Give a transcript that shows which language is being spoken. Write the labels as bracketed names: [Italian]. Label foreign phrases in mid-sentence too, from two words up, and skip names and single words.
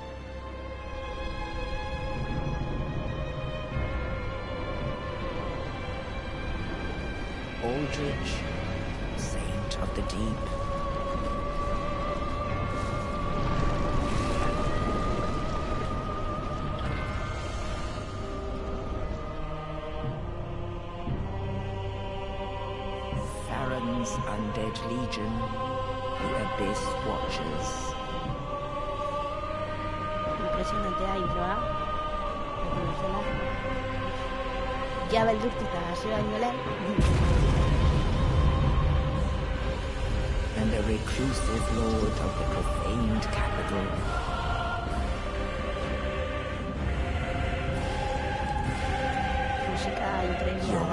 [English] Aldrich, saint of the deep, Farron's undead legion, the Abyss Watchers. [Basque] Impresionantea introa. Ja beldurtuta hasi baino lehen. [English] And the reclusive lord of the profaned capital. [Basque] Musika intrenia da.